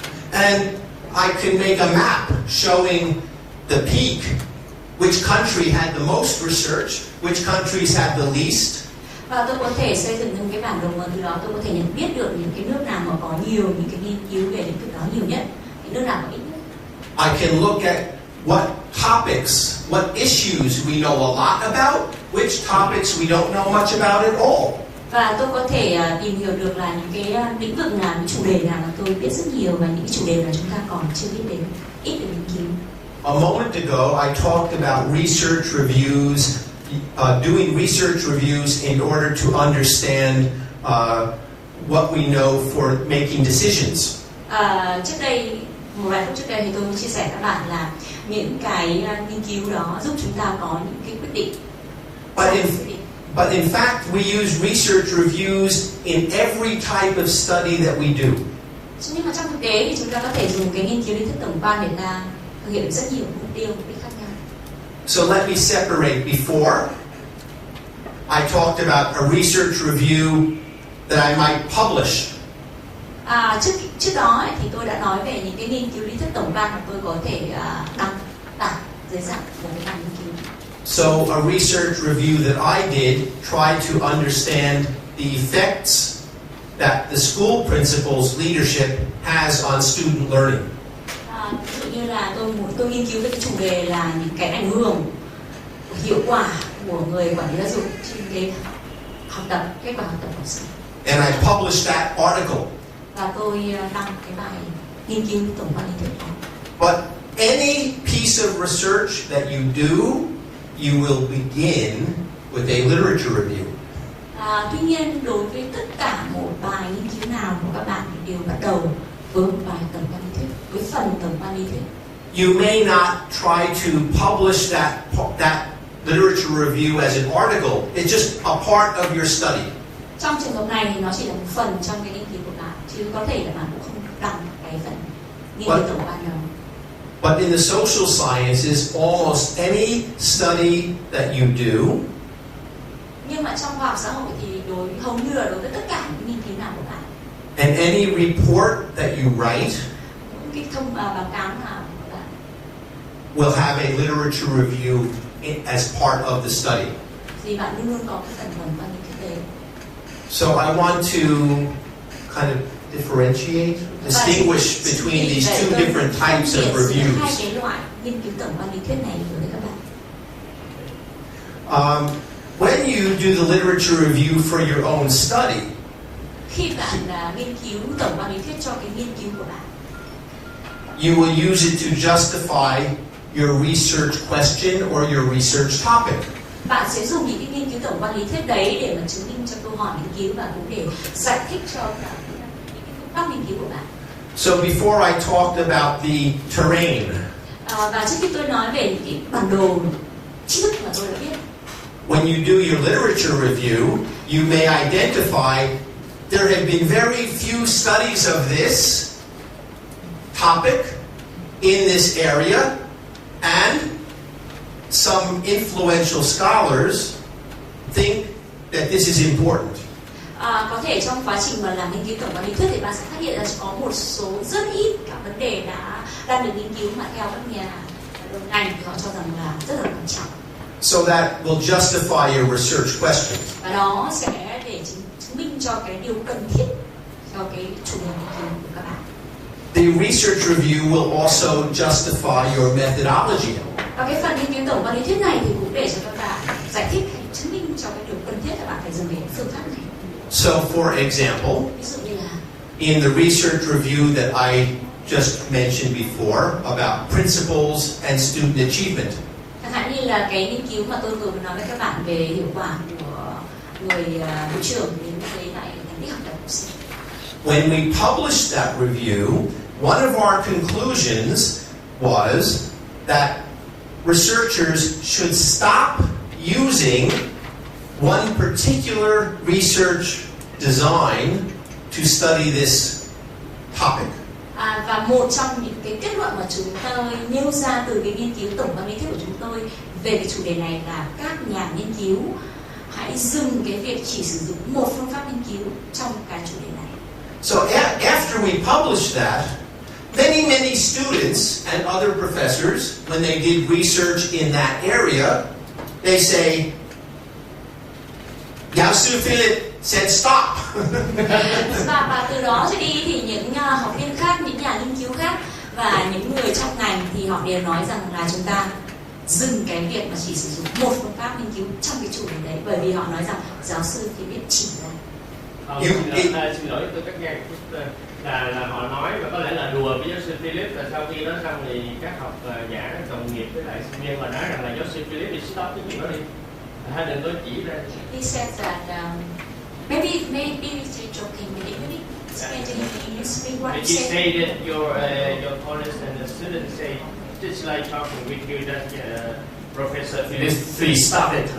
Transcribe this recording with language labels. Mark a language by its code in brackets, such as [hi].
[en] And I can make a map showing the peak, which country had the most research, which countries had the least. [vi] Và tôi có thể xây dựng những cái bản đồ, từ đó tôi có thể nhận biết được những cái nước nào mà có nhiều những cái nghiên cứu về lĩnh vực đó nhiều nhất, những nước nào có ít nhất. [en] I can look at what topics, what issues we know a lot about, which topics we don't know much about at all. [vi] Và tôi có thể tìm hiểu được là những cái lĩnh vực nào, những chủ đề nào mà tôi biết rất nhiều và những cái chủ đề mà chúng ta còn chưa biết đến, ít được nghiên cứu. [en] A moment ago, I talked about research reviews, doing research reviews in order to understand what we know for making decisions. [vi] Trước đây, một vài phút trước đây thì tôi chia sẻ các bạn là những cái nghiên cứu đó giúp chúng ta có những cái quyết định. [en] But in fact, we use research reviews in every type of study that we do. [vi] Nhưng mà trong thực tế thì chúng ta có thể dùng cái nghiên cứu lý thuyết tổng quan để ta thực hiện rất nhiều mục tiêu khác nhau. [en] So let me separate. Before, I talked about a research review that I might publish. [vi] Trước đó thì tôi đã nói về những cái nghiên cứu lý thuyết tổng quan mà tôi có thể đăng tải dưới dạng một cái bản nghiên cứu. [en] So a research review that I did tried to understand the effects that the school principal's leadership has on student learning. [vi] Ví dụ như là tôi nghiên cứu về cái chủ đề là những cái ảnh hưởng hiệu quả của người quản lý giáo dục trên cái học tập, kết quả học tập học sinh. [en] And I published that article. [vi] Và tôi đăng cái bài nghiên cứu tổng quan lý thuyết đó. [en] But any piece of research that you do, you will begin with a literature review. [vi] Tuy nhiên đối với tất cả một bài nghiên cứu nào của các bạn thì đều bắt đầu với một bài tổng quan lý thuyết, với phần tổng quan lý thuyết. [en] You may not try to publish that literature review as an article. It's just a part of your study. [vi] Trong trường hợp này thì nó chỉ là một phần trong cái nghiên cứu của bạn, chứ có thể là bạn cũng không đăng cái phần nghiên cứu tổng quan đó. [en] But in the social sciences, almost any study that you do, [vi] nhưng mà trong khoa học xã hội thì hầu như là đối với tất cả những nghiên cứu nào của bạn, [en] and any report that you write, [vi] những cái báo cáo nào của bạn, [en] will have a literature review as part of the study. [vi] thì bạn luôn luôn có cái phần tổng quan lý thuyết đấy. [en] So I want to kind of differentiate, distinguish between these two different types of reviews. [vi] Hai cái loại nghiên cứu tổng quan lý thuyết này đối với các bạn. [en] When you do the literature review for your own study, [vi] khi bạn nghiên cứu tổng quan lý thuyết cho cái nghiên cứu của bạn, [en] you will use it to justify your research question or your research topic. [vi] Bạn sẽ dùng những cái nghiên cứu tổng quan lý thuyết đấy để mà chứng minh cho câu hỏi nghiên cứu và cũng để giải thích cho cả những cái phương pháp nghiên cứu của bạn. [en] So before I talked about the terrain, [vi] và trước khi tôi nói về những cái bản đồ tri thức mà tôi đã biết, [en] when you do your literature review, you may identify there have been very few studies of this topic in this area, and some influential scholars think that this is important. [vi] Có thể trong quá trình mà làm nghiên cứu tổng quan lý thuyết thì bạn sẽ phát hiện ra có một số rất ít các vấn đề đang được nghiên cứu mà theo các nhà đầu ngành thì họ cho rằng là rất là quan trọng. [en] So that will justify your research question. [vi] Và đó sẽ để chứng minh cho cái điều cần thiết cho cái chủ đề nghiên cứu của các bạn. [en] The research review will also justify your methodology. [vi] Và cái phần nghiên cứu tổng quan lý thuyết này thì cũng để cho các bạn giải thích hay chứng minh cho cái điều cần thiết là bạn phải dùng đến phương pháp này. [en] So for example, [vi] ví dụ như là [en] in the research review that I just mentioned before about principles and student achievement. [vi] Chẳng hạn như là cái nghiên cứu mà tôi vừa nói với các bạn về hiệu quả của người hiệu trưởng đến với lại thành tích học tập học sinh. [en] When we published that review, one of our conclusions was that researchers should stop using one particular research design to study this topic. [vi] Và một trong những cái kết luận mà chúng tôi nêu ra từ cái nghiên cứu tổng quan lý thuyết của chúng tôi về cái chủ đề này là các nhà nghiên cứu hãy dừng cái việc chỉ sử dụng một phương pháp nghiên cứu trong cái chủ đề này. [en] So after we published that, many students and other professors, when they did research in that area, they say, [vi] giáo sư [en] Philip said stop. [vi] và từ đó trở đi thì những học viên khác, những nhà nghiên cứu khác và những người trong ngành thì họ đều nói rằng là chúng ta dừng cái việc mà chỉ sử dụng một phương pháp nghiên cứu trong cái chủ đề đấy, bởi vì họ nói rằng giáo sư Philip chỉ ra. Xin lỗi tôi cắt ngang là họ nói và có lẽ là đùa với giáo sư Philip, là sau khi nói xong thì các học giả đồng nghiệp với lại sinh viên mà nói rằng là giáo sư Philip đi stop cái chuyện đó đi, hai đừng có chỉ ra. [en] He said that maybe you're joking, maybe explain to him in English what he But you said. say that your opponents and the students say just like talking with you that Professor Philip, please stop it.